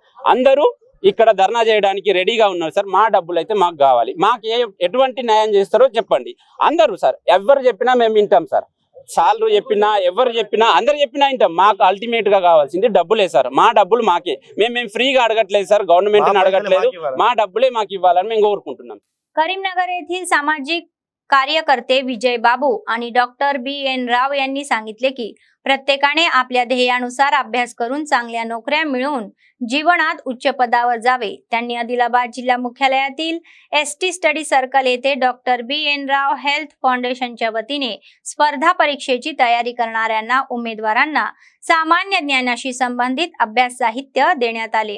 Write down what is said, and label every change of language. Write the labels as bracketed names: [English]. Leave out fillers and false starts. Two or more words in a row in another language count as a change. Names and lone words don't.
[Telugu] అందరూ ఇక్కడ ధర్నా చేయడానికి రెడీగా ఉన్నారు సార్। మా డబ్బులు అయితే మాకు కావాలి, మాకు ఎటువంటి న్యాయం చేస్తారో చెప్పండి। అందరూ సార్, ఎవరు చెప్పినా మేము వింటాం సార్, సార్లు చెప్పినా ఎవరు చెప్పినా అందరు చెప్పినా వింటాం। మాకు అల్టిమేట్ గా కావాల్సింది డబ్బులే సార్, మా డబ్బులు మాకే, మేము ఫ్రీగా అడగట్లేదు సార్, గవర్నమెంట్ అడగట్లేదు, మా డబ్బులే మాకు ఇవ్వాలని మేము కోరుకుంటున్నాం। [Marathi] करीमनगर येथील सामाजिक कार्यकर्ते विजय बाबू आणि डॉक्टर BN राव यांनी सांगितले की प्रत्येकाने आपल्या ध्येयानुसार अभ्यास करून चांगल्या नोकऱ्या मिळवून जीवनात उच्च पदावर जावे। त्यांनी आदिलाबाद जिल्हा मुख्यालयातील [English] ST study circle [Marathi] येथे डॉक्टर BN राव हेल्थ फाउंडेशनच्या वतीने स्पर्धा परीक्षेची तयारी करणाऱ्यांना उमेदवारांना सामान्य ज्ञानाशी संबंधित अभ्यास साहित्य देण्यात आले।